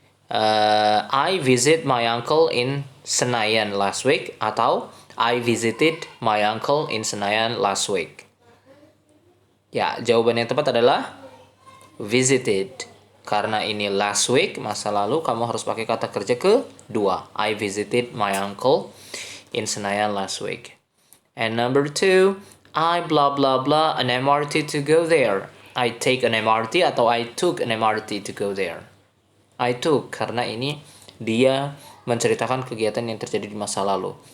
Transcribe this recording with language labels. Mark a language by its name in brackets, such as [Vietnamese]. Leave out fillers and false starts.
[English] I visit my uncle in Senayan last week [Indonesian] atau [English] I visited my uncle in Senayan last week. [Indonesian] Ya, jawaban yang tepat adalah visited. Karena ini last week, masa lalu, kamu harus pakai kata kerja kedua. [English] I visited my uncle in Senayan last week. And number 2, I blah blah blah an MRT to go there. I take an MRT [Indonesian] atau [English] I took an MRT to go there. I took [Indonesian] karena ini dia menceritakan kegiatan yang terjadi di masa lalu.